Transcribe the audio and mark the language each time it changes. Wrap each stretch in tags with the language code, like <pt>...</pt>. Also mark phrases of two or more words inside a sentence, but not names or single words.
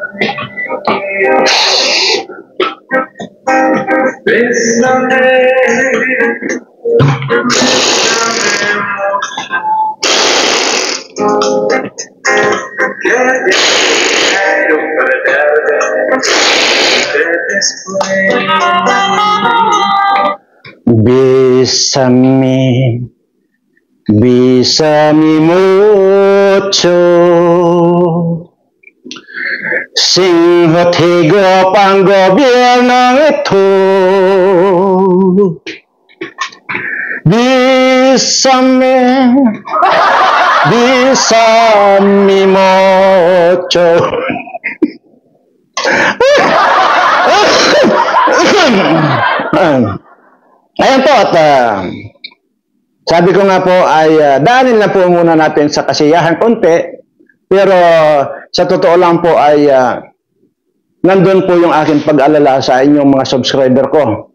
<es>Bésame, bésame mucho, que quiero perderte después. Bésame, bésame mucho,</es> <tl>singhot higop ang gobyernong ito.</tl> <es>Bésame, bésame mucho.</es> <tl>Ayan po, at sabi ko nga po ay daanin na po muna natin sa kasiyahan konti, pero sa totoo lang po ay nandun po yung aking pag-alala sa inyong mga subscriber ko.</tl>